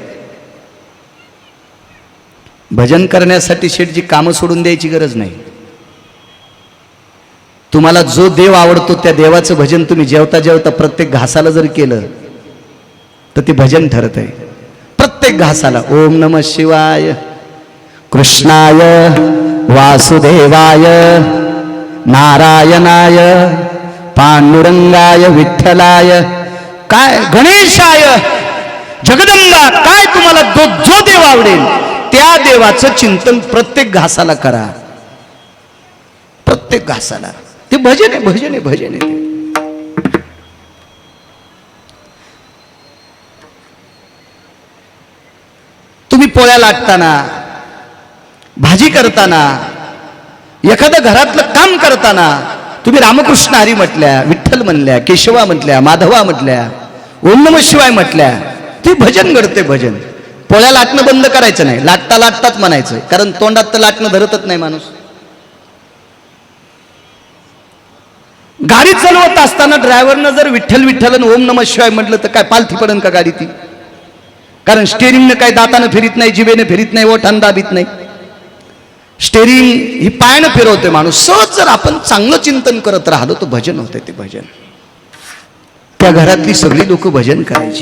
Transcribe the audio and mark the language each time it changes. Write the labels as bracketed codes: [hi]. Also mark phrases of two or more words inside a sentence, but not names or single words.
[mr] भजन करण्यासाठी शेठजी कामं सोडून द्यायची गरज नाही. तुम्हाला जो देव आवडतो त्या देवाचं भजन तुम्ही जेवता जेवता प्रत्येक घासाला जर केलं तर ते भजन ठरत आहे. प्रत्येक घासाला [sa] ओम नमः शिवाय, कृष्णाय वासुदेवाय, नारायणाय, पांडुरंगाय, विठ्ठलाय, [mr] काय गणेशाय, जगदंबा, काय तुम्हाला जो देव आवडेल त्या देवाचं चिंतन प्रत्येक घासाला करा. प्रत्येक घासाला ते भजन आहे, भजन आहे, भजन आहे. तुम्ही पोळ्या लाटताना, भाजी करताना, एखाद्या घरातलं काम करताना तुम्ही रामकृष्ण हरी म्हटल्या, विठ्ठल म्हणल्या, केशवा म्हटल्या, माधवा म्हटल्या, [sa] ओम नमः शिवाय [mr] म्हटल्या, ते भजन घडते. भजन. पोळ्या लाटणं बंद करायचं नाही, लाटता लाटताच म्हणायचं. कारण तोंडात तर लाटणं धरतच नाही माणूस. गाडी चालवत असताना ड्रायव्हरनं जर विठ्ठल विठ्ठल आणि [sa] ओम नमः शिवाय [mr] म्हटलं तर काय पालथी पडन का गाडी ती? कारण स्टेरिंगनं काय दातानं फिरीत नाही, जिभेनं फिरीत नाही, ओठानं दाबीत नाही. स्टेरिंग ही पायानं फिरवतोय माणूस. सहज जर आपण चांगलं चिंतन करत राहिलो तर भजन होतंय. ते भजन. त्या घरातली सगळी लोक भजन करायची.